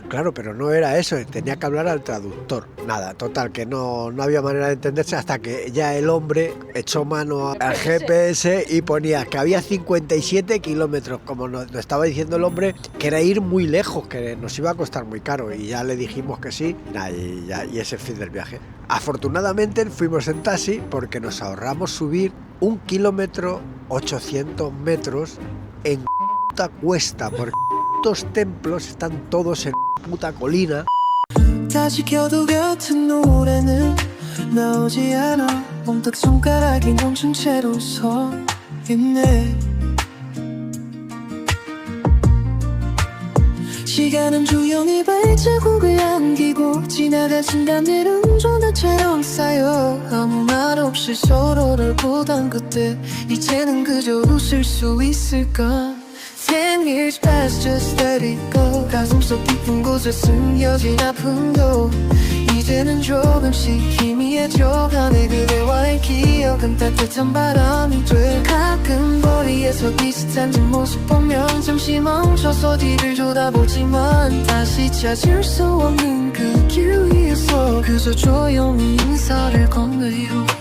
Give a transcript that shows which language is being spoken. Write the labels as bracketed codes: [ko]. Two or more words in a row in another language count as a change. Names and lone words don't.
[es] Claro, pero no era eso, tenía que hablar al traductor. Nada, total, que no había manera de entenderse hasta que ya el hombre echó mano al GPS y ponía que había 57 kilómetros, como nos estaba diciendo el hombre, que era ir muy lejos, que nos iba a costar muy caro, y ya le dijimos que sí, y ese fin del viaje. Afortunadamente fuimos en taxi porque nos ahorramos subir 1 kilómetro 800 metros en puta cuesta, porque estos templos están todos en puta colina. [ko] 다시 켜도 같은 노래는 나오지 않아 문득 손가락이 멈춘 채로 서 있네 시간은 조용히 발자국을 남기고 지나간 순간들은 조나처럼 쌓여 아무 말 없이 서로를 보던 그때 이제는 그저 웃을 수 있을까 [en] 10 years past just let it go [ko] 가슴속 깊은 곳에 숨겨진 아픔도 이제는 조금씩 희미해져가네 그대와의 기억은 따뜻한 바람이 돼 가끔 거리에서 비슷한 뒷모습 보면 잠시 멈춰서 뒤를 쳐다보지만 다시 찾을 수 없는 그 길 위에서 그저 조용히 인사를 건네요